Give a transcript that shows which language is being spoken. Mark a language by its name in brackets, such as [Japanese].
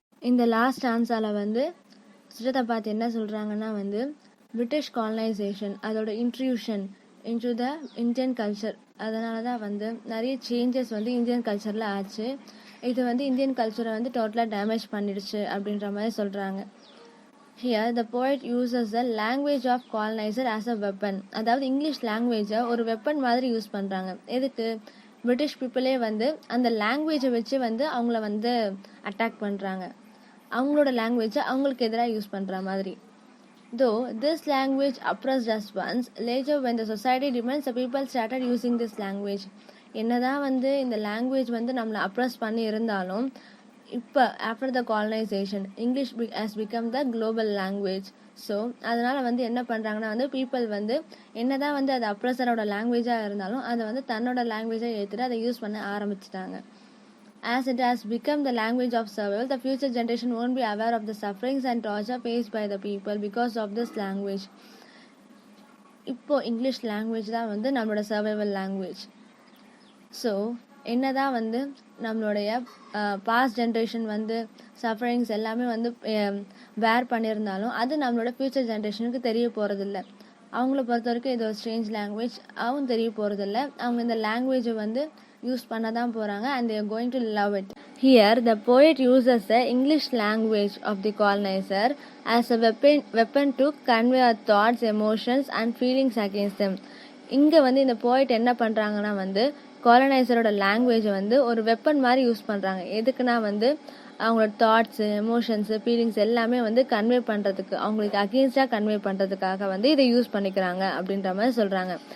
[Tamil] இந்த லாஸ்ட் ஆன்சரில் வந்து சுஜாதா பார்த்து என்ன சொல்கிறாங்கன்னா வந்து பிரிட்டிஷ் காலனைசேஷன் அதோட [English] intrusion into the Indian culture, [Tamil] அதனால தான் வந்து நிறைய சேஞ்சஸ் வந்து இந்தியன் கல்ச்சரில் ஆச்சு. இது வந்து இந்தியன் கல்ச்சரை வந்து டோட்டலாக டேமேஜ் பண்ணிடுச்சு அப்படின்ற மாதிரி சொல்கிறாங்க. [English] Here the poet uses the language of colonizer as a weapon. [Tamil] அதாவது இங்கிலீஷ் லாங்குவேஜை ஒரு வெப்பன் மாதிரி யூஸ் பண்ணுறாங்க. எதுக்கு? பிரிட்டிஷ் பீப்புளே வந்து அந்த லாங்குவேஜை வச்சு வந்து அவங்கள வந்து அட்டாக் பண்ணுறாங்க. அவங்களோட லாங்குவேஜை அவங்களுக்கு எதிராக யூஸ் பண்ணுற மாதிரி. [English] Though this language oppressed us once, later when the society demands, the people started using this language. [Tamil] என்னதான் வந்து இந்த லாங்குவேஜ் வந்து நம்மளை அப்ரெஸ் பண்ணி இருந்தாலும் இப்போ [English] After the colonisation English has become the global language. [Tamil] So அதனால் வந்து என்ன பண்ணுறாங்கன்னா வந்து பீப்புள் வந்து என்னதான் வந்து அது அப்ரெஸரோட லாங்குவேஜாக இருந்தாலும் அதை வந்து தன்னோட லாங்குவேஜாக ஏற்றுட்டு அதை யூஸ் பண்ண ஆரம்பிச்சிட்டாங்க. [English] As it has become the language of survival, the future generation won't be aware of the sufferings and torture faced by the people because of this language. [Tamil] இப்போ இங்கிலீஷ் லாங்குவேஜ் தான் வந்து நம்மளோட சர்வைவல் லாங்குவேஜ். ஸோ என்னதான் வந்து நம்மளுடைய past generation வந்து sufferings எல்லாமே வந்து வேர் பண்ணியிருந்தாலும் அது நம்மளோட ஃப்யூச்சர் ஜென்ரேஷனுக்கு தெரிய போகிறதில்ல. அவங்கள பொறுத்த வரைக்கும் இது ஒரு ஸ்ட்ரேஞ்ச் லாங்குவேஜ், அவங்க தெரிய போகிறதில்ல. அவங்க இந்த லாங்குவேஜை வந்து யூஸ் பண்ண தான் போகிறாங்க [English] and they are going to love it. Here the poet uses the English language of the colonizer as a weapon to convey our thoughts, emotions and feelings against them. [Tamil] இங்கே வந்து இந்த போய்ட் என்ன பண்ணுறாங்கன்னா வந்து காலனைசரோட லாங்குவேஜை வந்து ஒரு வெப்பன் மாதிரி யூஸ் பண்ணுறாங்க. எதுக்குன்னா வந்து அவங்களோட தாட்ஸு, எமோஷன்ஸு, ஃபீலிங்ஸ் எல்லாமே வந்து கன்வே பண்ணுறதுக்கு, அவங்களுக்கு அகெயின்ஸ்டாக கன்வே பண்ணுறதுக்காக வந்து இதை யூஸ் பண்ணிக்கிறாங்க அப்படின்ற மாதிரி சொல்கிறாங்க.